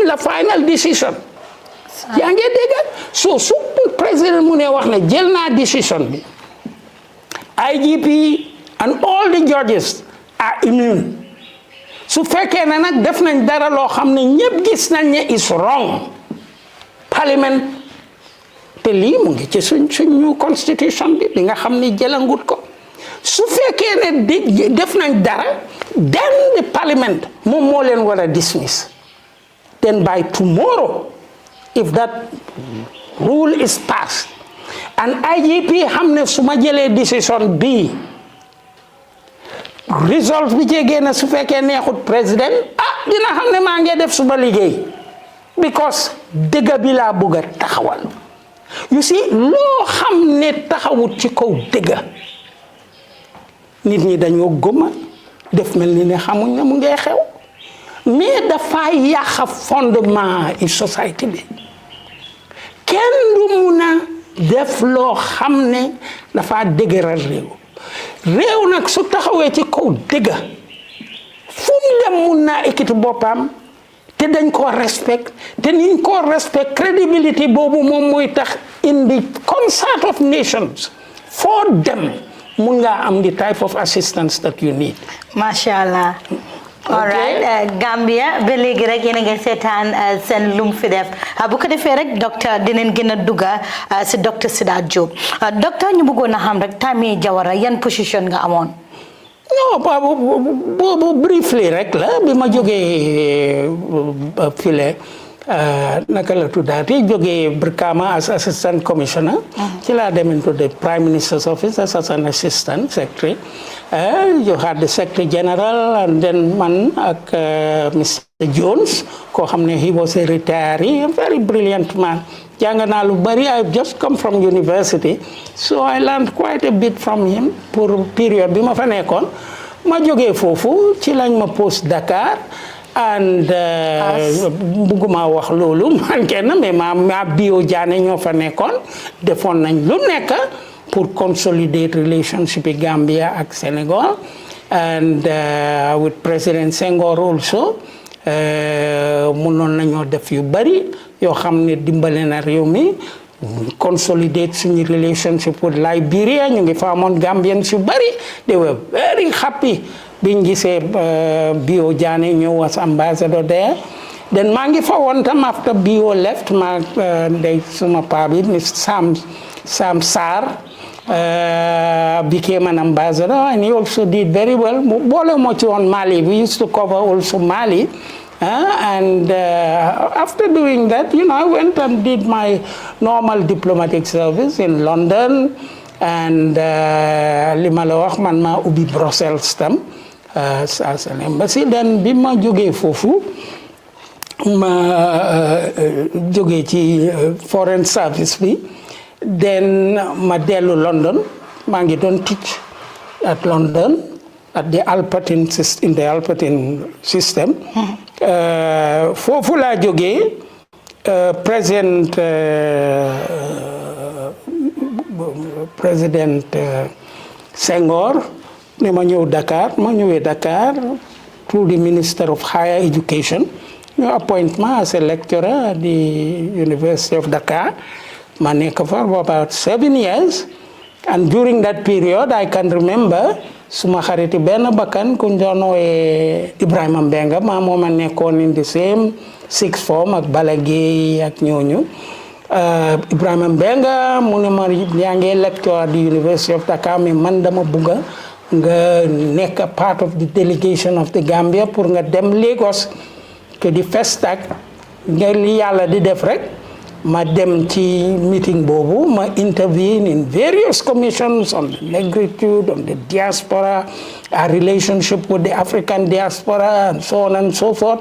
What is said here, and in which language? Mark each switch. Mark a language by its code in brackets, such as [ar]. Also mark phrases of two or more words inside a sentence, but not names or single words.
[wo] la [en] final decision [wo] yaa ngi dégg so su président mu ne wax ne jël naa decision bi [en] IGP and all the judges are immune [wo] su fekkee ne nag def nañ dara loo xam ne ñëpp gis nañ ne [en] is wrong parliament [wo] te lii mu ngi ci suñu constitution bi nga xam ne jëlangut ko su fekkee ne def nañ dara [en] then the parliament [wo] moom moo leen war a dismiss [en] then by tomorrow if that rule is passed and IGP [wo] xam ne su ma jëlee decision bii result bi ci génn su fekkee neexut président dina xam ne maa ngi def suba liggéey because dëgg bi laa bëgg a taxawal [en] you see [wo] loo xam ne taxawut ci kaw dëgg nit ñi dañoo gëma def mel ni ne xamuñ ne mu ngi xew mais dafa yàq [fr] fondement i société [wo] bi kenn du mun a def loo xam ne dafa dëgëral réew nag su taxawee ci kaw dëgg fu mu dem mun naa ekkiti boppam te dañ ko respect te niñ ko [en] respect credibility [wo] boobu moom mooy tax [en] in the concert of nations [wo] foo dem mun ngaa am [en] the type of assistance that you need. [ar] Masha Allah. [wo] All right Gambia ba léegi rek yéen a ngi seetaan seen Lumfi Deff bu ko defee rek docteur dinañ gën a dugga si docteur Sidat Jobe docteur ñu bëggoon a xam rek Tamie Jawara yan position nga amoon. non boobu briefly rek la bi ma jógee file naka la tuddaati jógee Brikama [en] as assistant commissioner [wo] ci laa dem [en] into the prime minister's office as an assistant secretary you had the secretary general and then [wo] man ak [en] Mr. Jones [wo] koo xam ne [en] he was a retiree a very brilliant man [wo] jàng naa lu bari [en] I've just come from university so I learned quite a bit from him [fr] pour période [wo] bi ma fa nekkoon ma jógee foofu ci lañ ma poste Dakar and bugguma wax loolu man kenn mais ma bio jaane ñoo fa nekkoon defoon nañ lu nekk pour [en] consolidate relationship [wo] bi Gambia ak Senegal [en] and with President Senghor also [wo] mënoon nañoo def yu bari yoo xam ne dimbale na réew mi consolidate suñu [en] relationship with Liberia [wo] ñu ngi fa amoon Gambians yu bari [en] they were very happy [wo] biñ gisee Bio Jane ñëw [en] as ambassador there then [wo] maa ngi fa woon tam [en] after Bio left [wo] ma ndey suma paa bi Mr. [en] Sam Sarr became an ambassador and he also did very well [wo] boole moo ci woon [en] Mali we used to cover also Mali and after doing that I went and did my normal diplomatic service in London and [wo] li ma la wax man maa ubbi [en] Brussels tam as an embassy. [wo] Then bi ma jógee foofu ma jógee ci [en] foreign service [wo] bi, then ma dellu London. maa ngi doon [en] teach at London at the Albertine system. [wo] Foofu laa jógee président Senghor ne ma ñëw Dakar. [en] ma ñëwee Dakar through the Minister of Higher Education, ñu appointment as a lecturer at the University of Dakar. [wo] ma nekk fa [en] for about 7 years, and during that period I can remember [wo] suma xariti benn bakkan ku ñu doon woowe Ibrahima Mbenga maa moom a nekkoon [en] in the same sixth form [wo] ak Bala Gueye ak ñooñu. Ibrahima Mbenga mu ne ma yaa ngi [en] lecture at the University of Dakar, [wo] mais man dama bugga nga nekk [en] part of the delegation of the Gambia [wo] pour nga dem [en] Lagos to the FESTAC [wo] nga li yàlla di def rek. ma dem ci meeting boobu, [en] ma intervene in various commissions on the negritude, on the diaspora, our relationship with the African diaspora, and so on and so forth.